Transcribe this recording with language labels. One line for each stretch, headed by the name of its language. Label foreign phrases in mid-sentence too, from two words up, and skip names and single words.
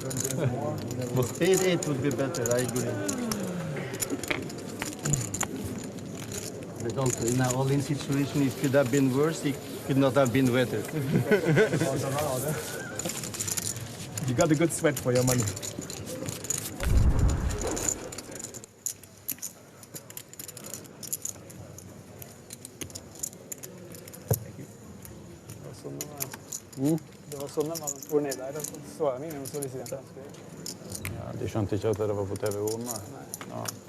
English: Spade 8 would be better, I agree. But also in an all-in situation, it could have been worse, it could not have been better. You got a good sweat for your money.
Norwegian: Det var sånn man får ned der, så jeg mine, så hvis jeg Ja, de skjønte ikke at det var på TV-ord, nei. Ja.